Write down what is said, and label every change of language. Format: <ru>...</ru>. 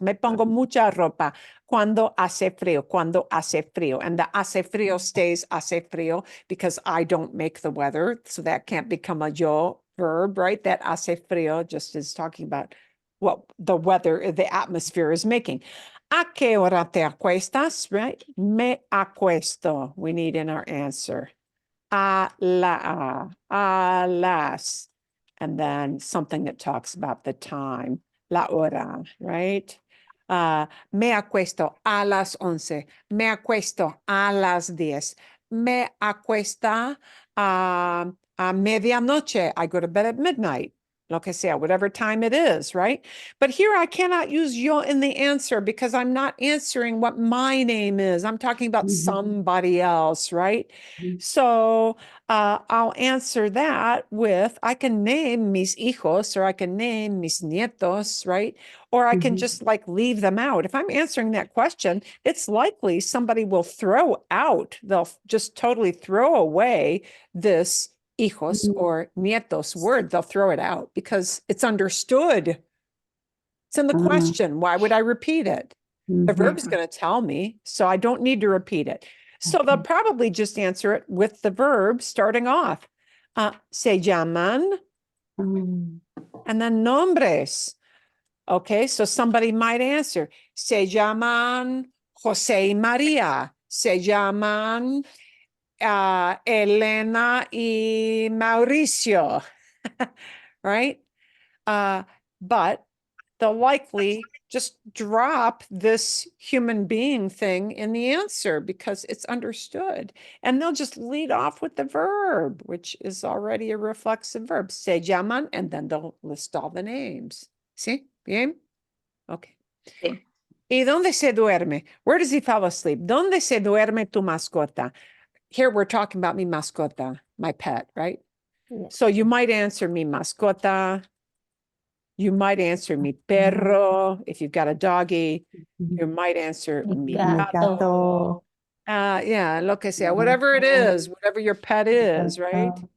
<es>Me pongo mucha ropa cuando hace frío.</es> <en>And the</en> <es>hace frío</es> <en>stays hace frío because I don't make the weather. So that can't become a yo verb, right? That</en> <es>hace frío</es> <en>just is talking about what the weather, the atmosphere is making.</en> <es>¿A qué hora te acuestas?</es> <en>Right?</en> <es>Me acuesto.</es> <en>We need in our answer.</en> <es>A las.</es> <en>And then something that talks about the time.</en> <es>La hora,</es> <en>right?</en> <es>Me acuesto a las 11. Me acuesto a las 10. Me acuesta a medianoche.</es> <en>I go to bed at midnight.</en> <es>Lo que sea,</es> <en>whatever time it is, right? But here I cannot use yo in the answer because I'm not answering what my name is. I'm talking about somebody else, right? So I'll answer that with, I can name mis hijos or I can name mis nietos, right? Or I can just like leave them out. If I'm answering that question, it's likely somebody will throw out, they'll just totally throw away this hijos or nietos word. They'll throw it out because it's understood. It's in the question. Why would I repeat it? The verb is going to tell me, so I don't need to repeat it. So they'll probably just answer it with the verb starting off. Se llaman, and then nombres. Okay, so somebody might answer.</en> <es>Se llaman José y María. Se llaman Elena y Mauricio.</es> <en>Right? But they'll likely just drop this human being thing in the answer because it's understood. And they'll just lead off with the verb, which is already a reflexive verb.</en> <es>Se llaman,</es> <en>and then they'll list all the names.</en> <es>¿Sí? Bien?</es> <en>Okay.</en> <es>Sí. ¿Y dónde se duerme?</es> <en>Where does he fall asleep?</en> <es>¿Dónde se duerme tu mascota?</es> <en>Here we're talking about</en> <es>mi mascota,</es> <en>my pet, right? Yeah. So you might answer</en> <es>mi mascota.</es> <en>You might answer</en> <es>mi perro.</es> <en>If you've got a doggy, you might answer</en> <es>mi gato. Gato.</es> <en>Yeah,</en> <es>lo que sea,</es> <en>whatever it is, whatever your pet is, right?</en>